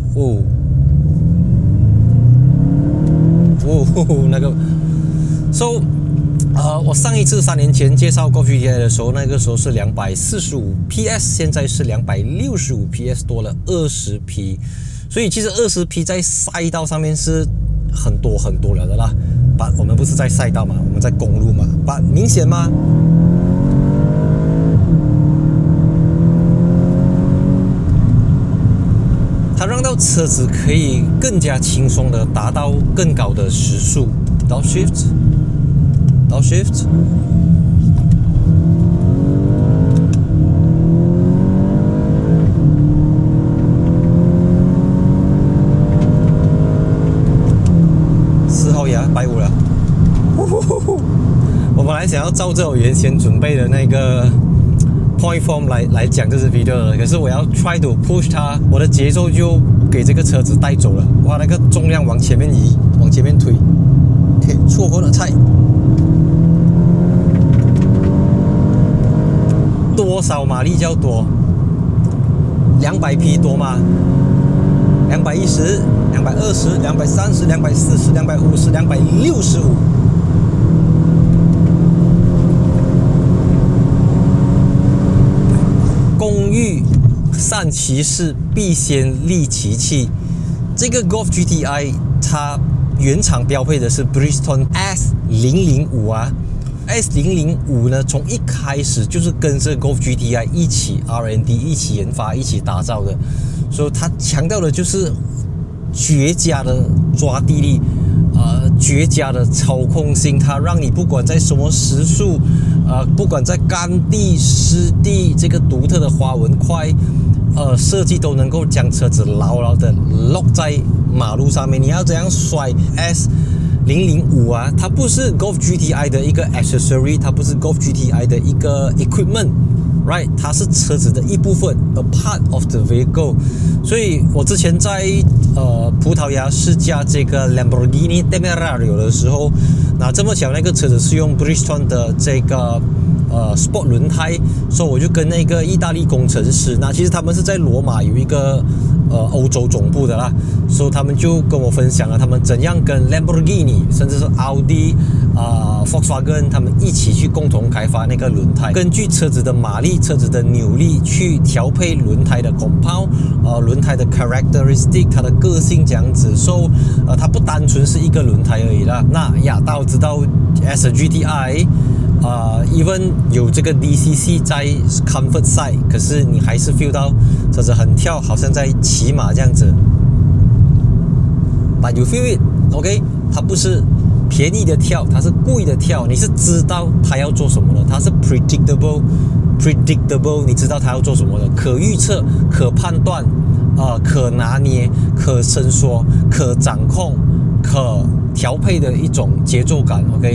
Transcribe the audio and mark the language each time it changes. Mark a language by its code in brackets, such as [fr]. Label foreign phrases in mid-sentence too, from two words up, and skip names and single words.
[zh] 那個 So我上一次3年前介紹 Golf GTI 的時候，那個時候是245 PS， 現在是265 PS， 多了20匹，所以其實20匹在賽道上面是很多很多了的啦。But 我們不是在賽道嘛，我們在公路嘛。But 明顯嗎？它讓到車子可以更加輕鬆的達到更高的時速。Downshift。4號牙150了。我本來想要照着我原先準備的那個 [en] point form [zh] 來講這支 video 的，可是我要 [en] try to push [zh] 它，我的節奏就給這個車子帶走了。哇，那個重量往前面移，往前面推。OK， 錯過了菜。多少馬力較多？200匹多嗎？210、220、230、240、250、265。工欲善其事，必先利其器。這個 Golf GTI 它原廠標配的是 Bridgestone S005 啊。S005 呢，從一開始就是跟着 Golf GTI 一起 R&D、一起研發、一起打造的，所以它強調的就是絕佳的抓地力，絕佳的操控性。它讓你不管在什麼時速，不管在乾地、濕地，這個獨特的花紋塊，設計都能夠將車子牢牢的 lock 在馬路上面。你要怎樣甩 S005 啊，它不是 Golf GTI 的一個 accessory， 它不是 Golf GTI 的一個 equipment，right？它是車子的一部分 ， [en] a part of the vehicle。 [zh] 所以我之前在葡萄牙試駕這個 Lamborghini Temerario 的時候，那這麼巧那個車子是用 Bridgestone 的這個Sport 輪胎，所以我就跟那個意大利工程師，那其實他們是在羅馬有一個歐洲總部的啦，所以他們就跟我分享了他們怎樣跟 Lamborghini 甚至是奧迪Volkswagen 他们一起去共同開發那個輪胎，根據車子的馬力、車子的扭力去調配輪胎的 compound， 輪胎的 characteristic 它的個性這樣子，所以它不單純是一個輪胎而已啦。那大家知道 [en] as a GTI even [zh] 有這個 DCC 在 [en] comfort side， [zh] 可是你還是 feel 到車子很跳，好像在騎馬這樣子。 [en] But you feel it， [zh] OK？它不是便宜的跳，它是貴的跳。你是知道它要做什麼的，它是 predictable， 你知道它要做什麼的，可預測、可判斷，可拿捏、可伸縮、可掌控、可調配的一種節奏感 ，OK？